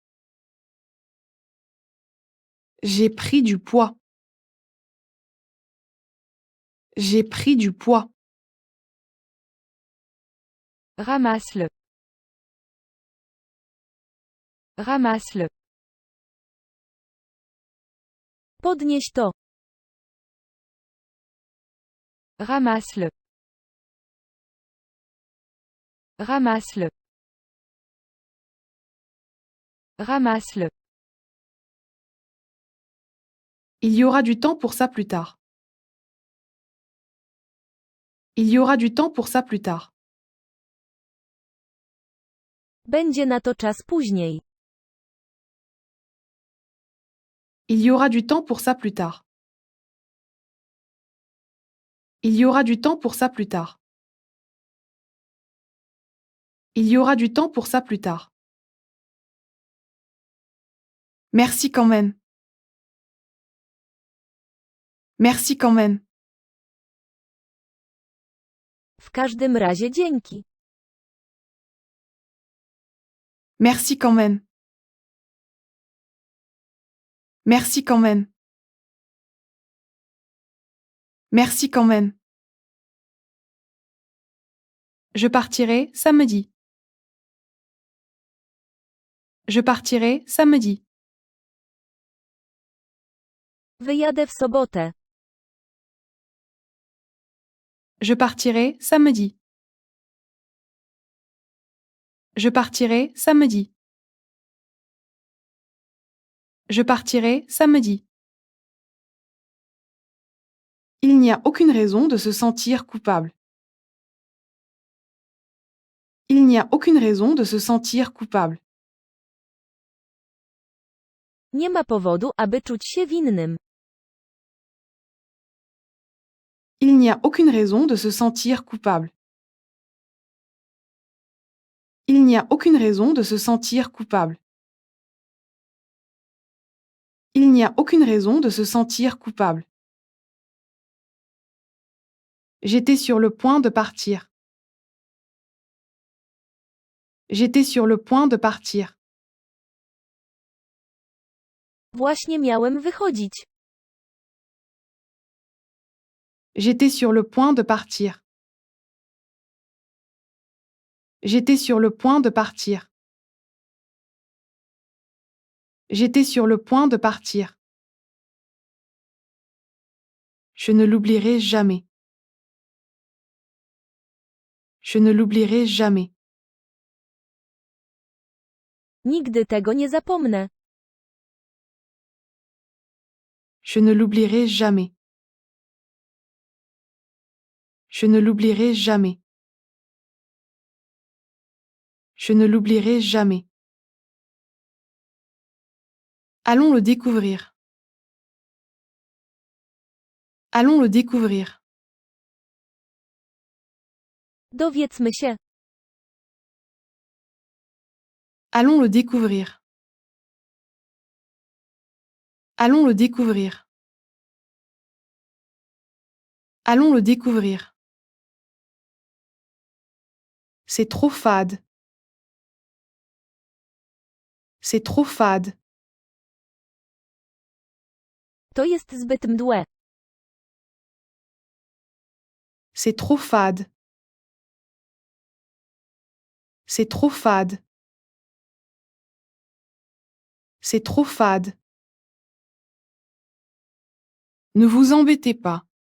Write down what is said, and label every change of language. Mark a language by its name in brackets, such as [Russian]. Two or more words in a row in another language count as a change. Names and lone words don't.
[French] J'ai pris du poids. J'ai pris du poids. Ramasse-le. Ramasse-le. [Polish] Podnieś to. [French] Ramasse-le. Ramasse-le. Ramasse-le. Il y aura du temps pour ça plus tard. Il y aura du temps pour ça plus tard. [Polish] Będzie na to czas później. [French] Il y aura du temps pour ça plus tard. Il y aura du temps pour ça plus tard. Il y aura du temps pour ça plus tard. Merci quand même. Merci quand même. [Polish] W każdym razie dzięki. [French] Merci quand même. Merci quand même. Merci quand même. Je partirai samedi. Je partirai samedi. [Polish] Wyjadę w sobotę. [French] Je partirai samedi. Je partirai samedi. Je partirai samedi. Il n'y a aucune raison de se sentir coupable. Il n'y a aucune raison de se sentir coupable. [Polish] Nie ma powodu, aby czuć się winnym. [French] Il n'y a aucune raison de se sentir coupable. Il n'y a aucune raison de se sentir coupable. Il n'y a aucune raison de se sentir coupable. J'étais sur le point de partir. J'étais sur le point de partir. [Polish] Właśnie miałem wychodzić. [French] J'étais sur le point de partir. J'étais sur le point de partir. J'étais sur le point de partir. Je ne l'oublierai jamais. Je ne l'oublierai jamais. [Polish] Nigdy tego nie zapomnę. [French] Je ne l'oublierai jamais. Je ne l'oublierai jamais. Je ne l'oublierai jamais. Allons le découvrir. Allons le découvrir. [Polish] Dowiedzmy się. [French] Allons le découvrir. Allons le découvrir. Allons le découvrir. C'est trop fade. C'est trop fade. [Polish] To jest zbyt mdłe. [French] C'est trop fade. C'est trop fade. C'est trop fade. Ne vous embêtez pas.